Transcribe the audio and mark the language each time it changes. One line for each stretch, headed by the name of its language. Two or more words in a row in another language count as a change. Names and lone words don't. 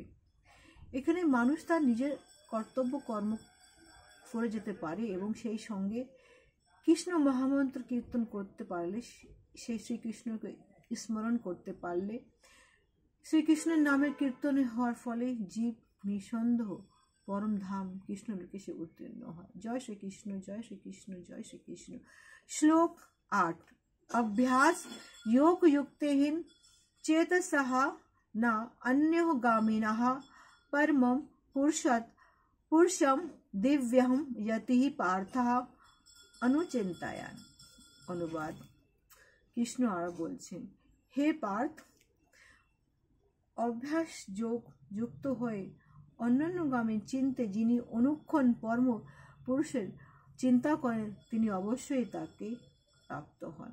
Bangla: এখানে মানুষ তার নিজের কর্তব্য কর্ম করে যেতে পারে এবং সেই সঙ্গে কৃষ্ণ মহামন্ত্র কীর্তন করতে পারলে, সেই শ্রীকৃষ্ণকে স্মরণ করতে পারলে, শ্রীকৃষ্ণের নামের কীর্তনে হওয়ার ফলে জীব নিঃসন্দেহ পরম ধাম কৃষ্ণ লোকে সে উত্তীর্ণ হয়। জয় শ্রীকৃষ্ণ, জয় শ্রীকৃষ্ণ, জয় শ্রীকৃষ্ণ। শ্লোক 8।
Sanskrit: अभ्यास योग युक्तेहिन चेतसः न अन्योगामिनः परमं पुरुषं दिव्यं यतिः पार्थः अनुचिंतायान।
Bangla: অনুবাদ। কৃষ্ণ আর বলছেন, হে পার্থ, অভ্যাস যোগ যুক্ত হয়ে অন্যান্যগামী চিন্তে যিনি অনুক্ষণ পরম পুরুষের চিন্তা করেন, তিনি অবশ্যই তাকে প্রাপ্ত হন।